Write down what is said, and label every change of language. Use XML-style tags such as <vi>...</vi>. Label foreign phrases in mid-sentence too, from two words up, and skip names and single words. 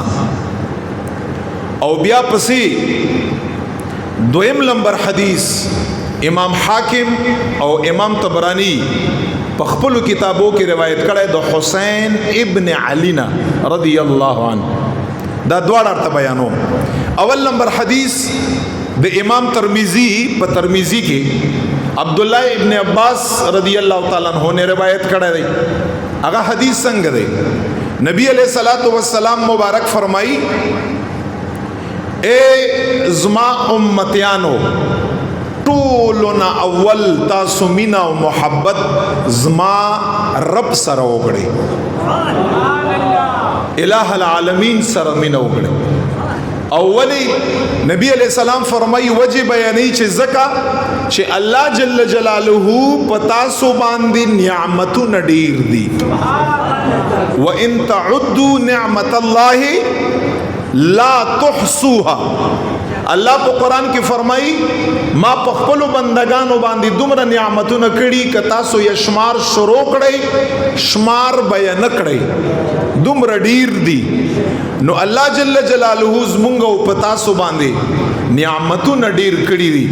<ps>او بیا پسې دویم نمبر حدیث امام حاکم او امام طبرانی په خپل کتابو کې روایت کړی د حسین ابن علی نا</ps> <ar>رضی الله عنه.</ar> <ps>دا دواړه ته بیانوم. اول نمبر حدیث د امام ترمذی په ترمذی کې عبد الله ابن عباس</ps> <ar>رضی الله تعالی عنہ</ar> <ps>نے روایت کړی دی. هغه حدیث څنګه دی؟ نبی</ps> <ar>علیہ الصلوۃ والسلام</ar> <ps>مبارک فرمائی اے زما امتیانو ټولنا اول تاسو مینا او محبت زما رب سره وکړي،</ps> <ar>الہ العالمین</ar> <ps>سره مینا وکړي. اولی نبی</ps> <ar>علیہ السلام</ar> <ps>فرمائی وجه بیانی چې زکا چې الله</ps> <ar>جل جلاله</ar> <ps>پتا سو باندې نعمتونه ډیر دي.</ps> <ar>وان تعدوا نعمت الله لا تحصوها.</ar> <ps>الله په قران کې فرمایي ما په خپل بندگانو باندې دومره نعمتونه کړي ک تاسو یې شمار شروع کړئ شمار بیان کړئ دومره ډیر دي. نو الله</ps> <ar>جل جلاله</ar> <ps>زمونږ او پتا سو باندې نعمتونه ډیر کړي دي.</ps>